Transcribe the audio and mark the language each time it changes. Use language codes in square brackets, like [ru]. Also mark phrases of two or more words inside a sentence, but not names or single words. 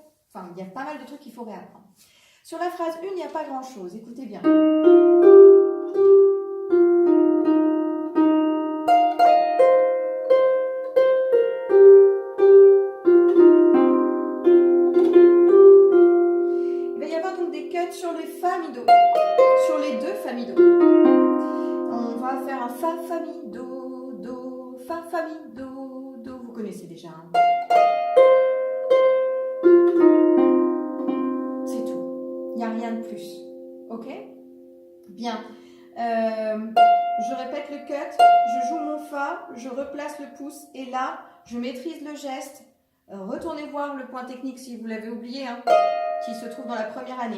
[fr] Enfin, il y a pas mal de trucs qu'il faut réapprendre. Sur la phrase 1, il n'y a pas grand-chose. Écoutez bien. Il va y avoir donc des cuts sur les fa, mi, do. Sur les deux fa, mi, do. On va faire un fa, fa, mi, do, do, fa, fa, mi, do, do. Vous connaissez déjà. Hein. C'est tout. Il n'y a rien de plus. Ok? Bien. Je répète le cut. Je joue mon fa. Je replace le pouce. Et là, je maîtrise le geste. Retournez voir le point technique si vous l'avez oublié, hein, qui se trouve dans la première année.